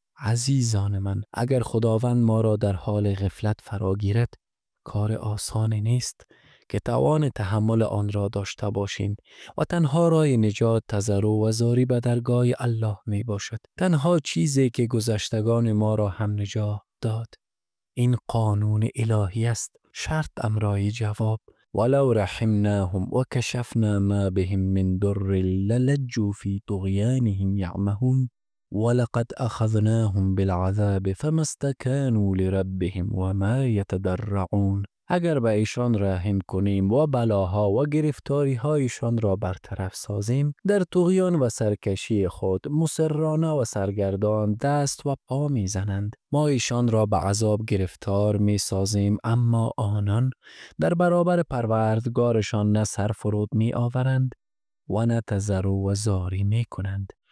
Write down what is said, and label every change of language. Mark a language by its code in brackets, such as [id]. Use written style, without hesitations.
[fa] عزیزان من، اگر خداوند ما را در حال غفلت فرا گیرد کار آسان نیست که توان تحمل آن را داشته باشیم و تنها راه نجات تضرع و زاری به درگاه الله می باشد. تنها چیزی که گذشتگان ما را هم نجات داد این قانون الهی است. شرط امرای جواب: [ar] ولو رحمناهم وكشفنا ما بهم من ضر للجوا في طغيانهم يعمهون ولقد أخذناهم بالعذاب فما استكانوا لربهم وما يتضرعون. [fa] اگر به ایشان رحم کنیم و بلاها و گرفتاری هایشان را برطرف سازیم در طغیان و سرکشی خود مصرانه و سرگردان دست و پا می زنند. ما ایشان را به عذاب گرفتار می سازیم اما آنان در برابر پروردگارشان نه سر فرود می آورند و نه تضرع و زاری می کنند.